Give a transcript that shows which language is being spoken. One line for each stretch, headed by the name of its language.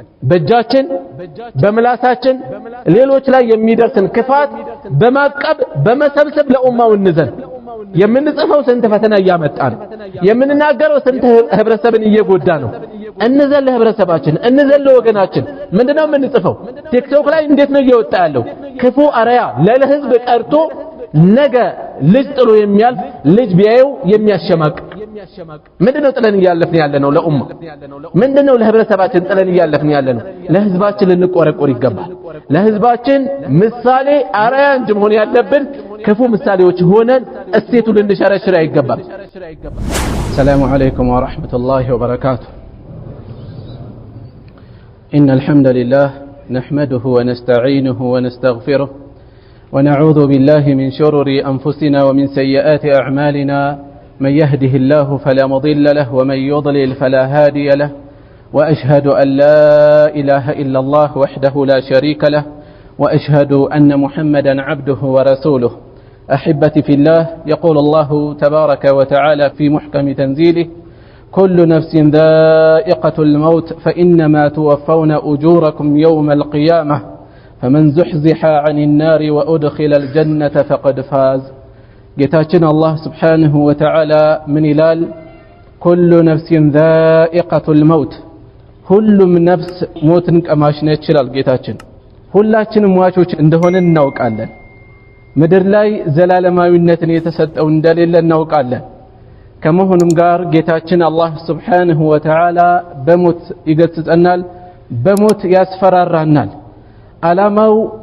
Amharic: በእጃችን በምላሳችን ሌሎች ላይ የሚደርስን ክፋት በማቀብ በመሰብሰብ ለኡማው እንዘን። የምንጽፈው ስንት ፈተና እያመጣ ነው። የምንናገረው ስንት ህብረተሰብን እየጎዳ ነው። እንዘን ለህብረተሰባችን፣ እንዘን ለወገናችን። ምንድነው የምንጽፈው? ቲክቶክ ላይ እንዴት ነው እየወጣ ያለው ክፉ አርአያ ለህዝብ ቀርቶ ነገ ልጅ ጥሎ የሚያልፍ ልጅ ቢያየው የሚያሸማቅ ምንድነው ጥለን እያለፍን ያለነው? ለኡማ ምንድነው ለህብረተሰባችን ጥለን እያለፍን ያለነው? ለህዝባችን ልንቆረቆር ይገባል። ለህዝባችን ምሳሌ አርአያ እንጂ መሆን ያለብን ክፉ ምሳሌዎች ሆነን እስቴቱ ልንሸረሽር አይገባም።
Arabic: ሰላሙ አለይኩም ወራህመቱላሂ ወበረካቱ። إن الحمد لله نحمده ونستعينه ونستغفره ونعوذ بالله من شرور أنفسنا ومن سيئات أعمالنا من يهده الله فلا مضل له ومن يضلل فلا هادي له وأشهد أن لا إله إلا الله وحده لا شريك له وأشهد أن محمدا عبده ورسوله. أحبتي في الله، يقول الله تبارك وتعالى في محكم تنزيله: كل نفس ذائقة الموت فإنما توفون أجوركم يوم القيامة فمن زحزح عن النار وأدخل الجنة فقد فاز.
Amharic: ጌታችን አላህ ስብሓንሁ ወተዓላ ምን ይላል?
Arabic: ኩሉ ነፍሲን ዛኢቀቱል መውት፣
Amharic: ሁሉም ነፍስ ሞትን ቀማሽ ነች ይላል ጌታችን። ሁላችንም ሟቾች እንደሆነን እናውቃለን። ምድር ላይ ዘላለማዊነትን የተሰጠው እንደሌለ እናውቃለን። ከመሆኑም ጋር ጌታችን አላህ ስብሓንሁ ወተዓላ በሞት ይገስጸናል፣ በሞት ያስፈራራናል። ዓላማው